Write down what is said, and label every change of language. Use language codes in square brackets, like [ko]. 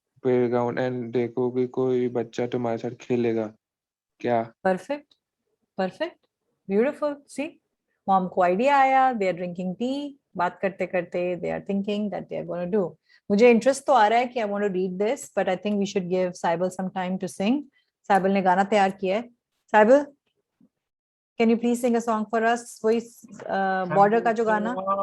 [hi] Playground and देखो कि कोई बच्चा तुम्हारे साथ खेलेगा क्या. [en] Perfect. Perfect. Beautiful. See, mom [hi] को idea आया. [en] They are drinking tea. [hi] बात करते करते [en] they are thinking that they are going to do. [hi] मुझे interest तो आ रहा है कि [en] I want to read this, but I think we should give Saibal some time to sing. [hi] Saibal ने गाना तैयार किया है. [en] Saibal, can you please sing a song for us? [hi] वही border का जो गाना.